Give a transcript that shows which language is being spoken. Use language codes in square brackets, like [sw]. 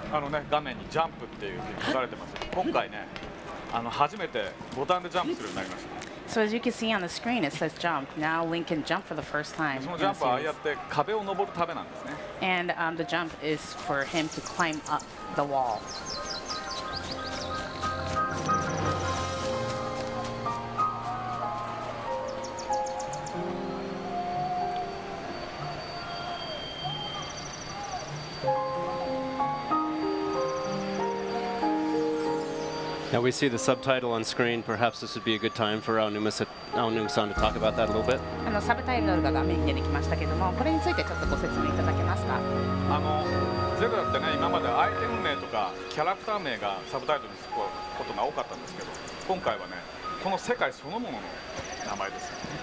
[ja] ね、画面にジャンプっていうふうに書かれてます。今回ね、初めてボタンでジャンプするようになりました。 [en] So as you can see on the screen, it says jump. Now Link can jump for the first time. [ja] そのジャンプはああやって壁を登るためなんですね。 [en] And the jump is for him to climb up the wall. Now we see the subtitle on screen. Perhaps this would be a good time for Aonuma-san to talk about that a little bit. [ja] サブタイトルが画面に出てきましたけども、これについてちょっとご説明いただけますか。ゼルダってね、今までアイテム名とかキャラクター名がサブタイトルにつくことが多かったんですけど、今回はね、この世界そのものの名前ですよ。